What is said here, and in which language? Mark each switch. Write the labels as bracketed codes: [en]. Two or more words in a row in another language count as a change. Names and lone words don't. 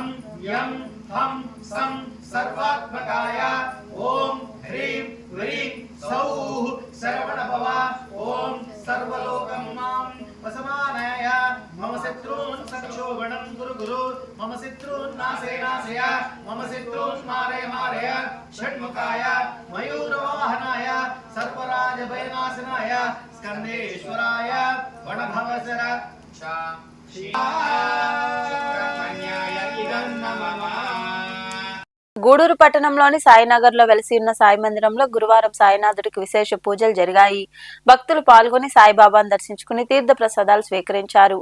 [sa] यं हं सं सर्वात्मकाय ओम ह्रीं ह्रीं सौः शरवणभव ओम सर्वलोकमां वसमानाय मम शत्रून् संक्षोभणं कुरु गुरु मम शत्रून् नाशय नाशय मम शत्रून् मारय मारय षण्मुखाय मयूरवाहनाय सर्वराजभयनाशनाय स्कन्देश्वराय वनभवसर सुब्रह्मण्याय इदं नमः [te] గూడూరు పట్టణంలోని సాయినగర్ లో వెలిసి ఉన్న సాయి మందిరంలో గురువారం సాయినాథుడికి విశేష పూజలు జరిగాయి. భక్తులు పాల్గొని సాయిబాబాను దర్శించుకుని తీర్థ ప్రసాదాలు స్వీకరించారు.